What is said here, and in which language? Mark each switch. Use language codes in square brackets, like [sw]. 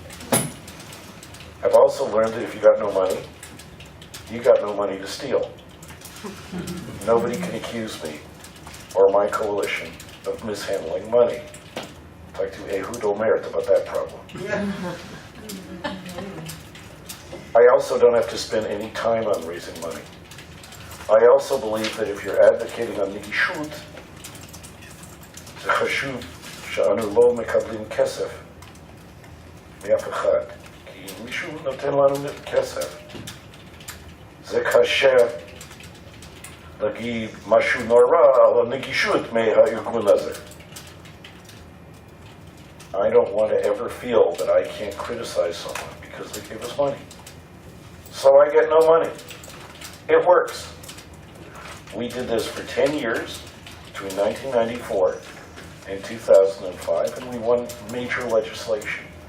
[en] I've also learned that if you got no money, you got no money to steal. Nobody can accuse me or my coalition of mishandling money. Talk to Ehud Omert about that problem. I also don't have to spend any time on raising money. I also believe that if you're advocating on [he] נגישות, זה חשוב שאנו לא מקבלים כסף מאף אחד. כי אם מישהו נותן לנו כסף, זה קשה להגיד משהו נורא על הנגישות מהארגון הזה. [en] I don't want to ever feel that I can't criticize someone because they give us money. So I get no money. It works. We did this for 10 years, between 1994 and 2005, and we won major legislation.